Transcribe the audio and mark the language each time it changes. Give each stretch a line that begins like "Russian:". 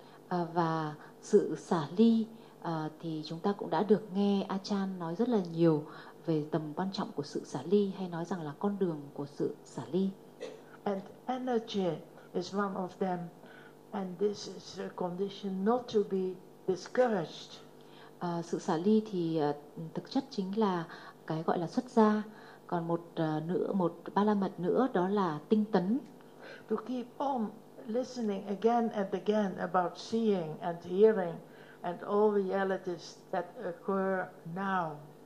Vietnamese: Và sự xả ly thì chúng ta cũng đã được nghe Ajahn nói rất là nhiều về tầm quan trọng của sự xả ly, hay nói rằng là con đường của sự xả ly.
English: And energy is one of them, and this is a condition not to be discouraged.
Vietnamese: Sự xả ly thì thực chất chính là cái gọi là xuất gia. Còn một nữa, một ba la mật nữa, đó là tinh tấn.
English: To keep on listening again and again about seeing and hearing and all realities that occur now.